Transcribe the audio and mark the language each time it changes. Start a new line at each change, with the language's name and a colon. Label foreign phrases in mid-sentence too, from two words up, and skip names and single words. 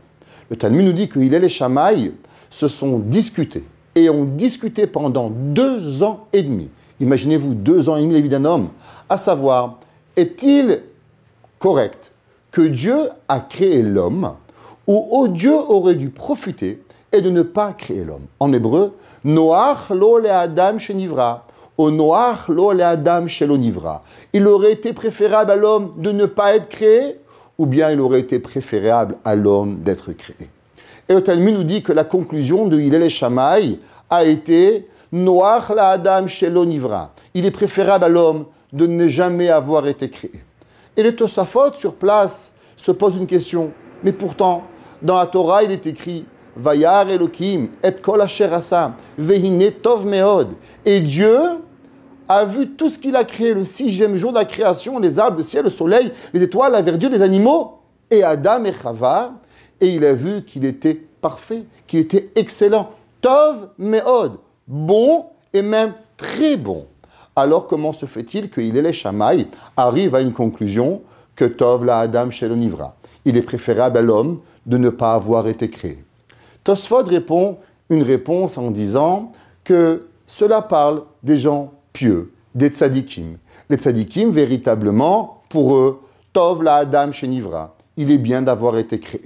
French: Le Talmud nous dit que Hillel et Shammai se sont discutés et ont discuté pendant 2 ans et demi. Imaginez-vous, 2 ans et demi la vie d'un homme. À savoir, est-il correct que Dieu a créé l'homme ou Dieu aurait dû profiter et de ne pas créer l'homme? En hébreu,
Hebrew: נוח לו לאדם שנברא, ou נוח לו לאדם שלא נברא.
French: Il aurait été préférable à l'homme de ne pas être créé, ou bien il aurait été préférable à l'homme d'être créé. Et le Talmud nous dit que la conclusion de Hillel et Shammai a été
Hebrew: נוח לו לאדם שלא נברא.
French: Il est préférable à l'homme de ne jamais avoir été créé. Et le Tosafot, sur place, se pose une question. Mais pourtant, dans la Torah, il est écrit
Hebrew: וירא אלהים את כל אשר עשה והנה טוב מאד.
French: Et Dieu a vu tout ce qu'il a créé le 6e jour de la création, les arbres, le ciel, le soleil, les étoiles, la verdure, les animaux, et Adam et Chava, et il a vu qu'il était parfait, qu'il était excellent.
Hebrew: טוב מאד,
French: bon et même très bon. Alors comment se fait-il que Hillel et Shammai arrivent à une conclusion que
Hebrew: טוב לאדם שלא נברא?
French: Il est préférable à l'homme de ne pas avoir été créé. Tosfot répond une réponse en disant que cela parle des gens pieux, des tzadikim. Les tzadikim, véritablement, pour eux,
Hebrew: טוב לאדם שנברא,
French: il est bien d'avoir été créé.